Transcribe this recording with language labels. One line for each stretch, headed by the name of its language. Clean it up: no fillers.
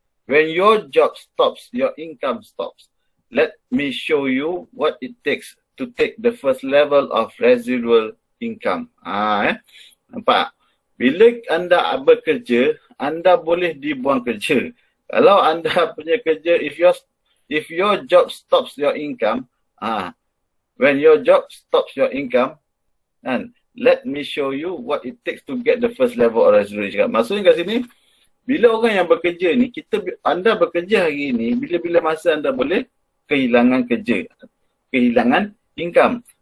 English: When your job stops, your income stops. Let me show you what it takes to take the first level of residual income.
Malay: Nampak? Bila anda bekerja, anda boleh dibuang kerja. Kalau anda punya kerja,
English: if your job stops your income, when your job stops your income, and let me show you what it takes to get the first level of residual income.
Malay: Maksudnya kat sini, bila orang yang bekerja ni, anda bekerja hari ini, bila-bila masa anda boleh kehilangan kerja, kehilangan income.